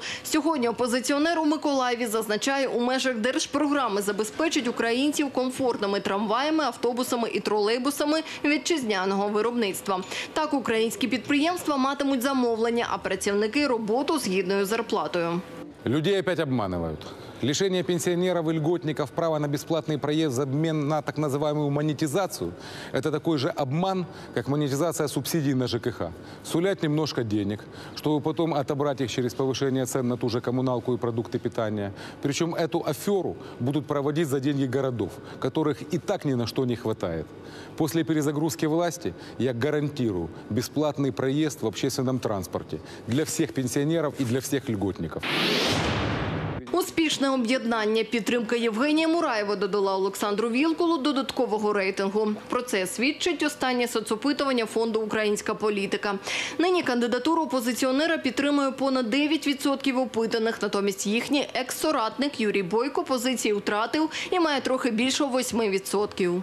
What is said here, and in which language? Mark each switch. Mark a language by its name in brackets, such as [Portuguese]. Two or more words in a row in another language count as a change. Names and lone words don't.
[Ukrainian] Сьогодні опозиціонер у Миколаєві зазначає, у межах держпрограми забезпечить українців комфортними трамваями, автобусами і тролейбусами вітчизняного виробництва. Так українські підприємства матимуть замовлення, а працівники – роботу з гідною зарплатою. [Russian] Людей опять обманывают. Лишение пенсионеров и льготников права на бесплатный проезд в обмен на так называемую монетизацию – это такой же обман, как монетизация субсидий на ЖКХ. Сулять немножко денег, чтобы потом отобрать их через повышение цен на ту же коммуналку и продукты питания. Причем эту аферу будут проводить за деньги городов, которых и так ни на что не хватает. После перезагрузки власти я гарантирую бесплатный проезд в общественном транспорте для всех пенсионеров и для всех льготников. [Ukrainian] Успішне об'єднання, підтримка Євгенія Мураєва додала Олександру Вілкулу додаткового рейтингу. Про це свідчить останнє соцопитування фонду «Українська політика». Нині кандидатуру опозиціонера підтримує понад 9% опитаних, натомість їхній екс-соратник Юрій Бойко позиції втратив і має трохи більше 8%.